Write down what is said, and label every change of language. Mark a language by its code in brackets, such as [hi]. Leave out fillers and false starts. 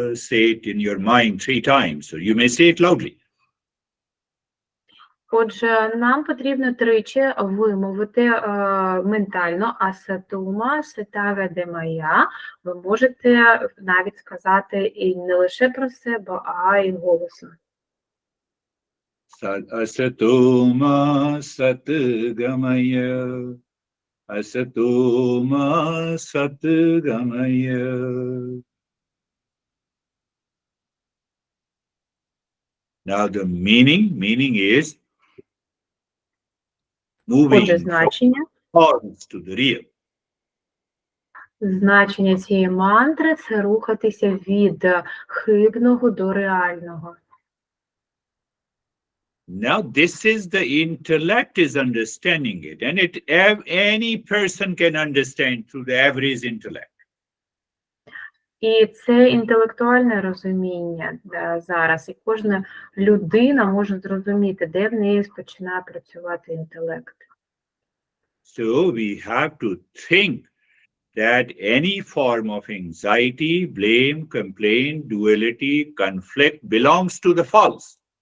[en] Say it in your mind 3 times, or you may say it loudly. [uk] Отже, нам потрібно тричі вимовити ментально асатума, сатагадемая. Ви можете навіть сказати і не лише про себе, а й голосно. [sa] Asatoma satgamaya. Asatoma satgamaya. [en] Now the meaning is moving from false to the real. [uk] Значення цієї мантри – це рухатися від хибного до реального. [en] Now this is the intellect is understanding it, and any person can understand through the average intellect. [uk] І це інтелектуальне розуміння зараз, і кожна людина може зрозуміти, де в неї починає працювати інтелект. [en] So we have to think that any form of anxiety, blame, complaint, duality, conflict belongs to the false.